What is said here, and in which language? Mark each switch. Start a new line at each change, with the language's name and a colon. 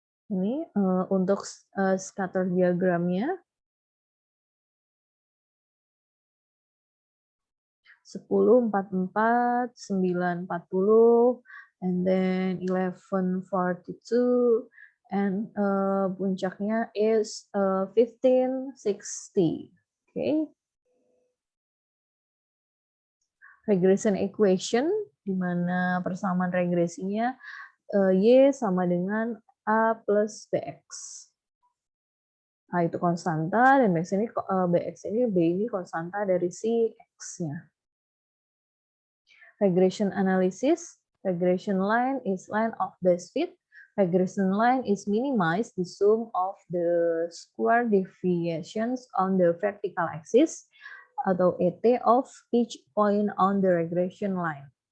Indonesian: Ini untuk scatter diagramnya.
English: 10, 44, 9, 40, and then 11, 42, and
Indonesian: puncaknya
English: is 15, 60. Okay.
Indonesian: Regression equation, di mana persamaan regresinya Y sama dengan A plus BX. A itu konstanta, dan BX ini B ini konstanta dari si X-nya.
English: Regression analysis, regression line is line of best fit. Regression line is minimize the sum of the square deviations on the vertical axis
Indonesian: atau
English: ET of each point on the regression line.